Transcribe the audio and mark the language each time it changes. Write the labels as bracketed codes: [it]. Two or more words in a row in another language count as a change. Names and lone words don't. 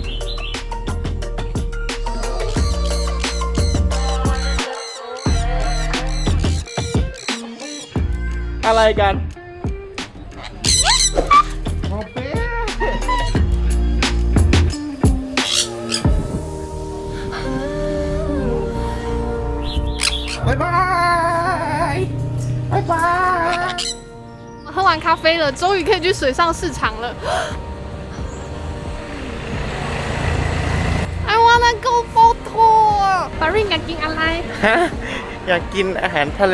[th] อะไรกันโอเค [zh] 拜拜拜拜。喝完咖啡了，终于可以去水上市场了。 [en] I wanna go photo。 [th] Baring อยากกินอะไร ฮะอยากกินอาหารทะเล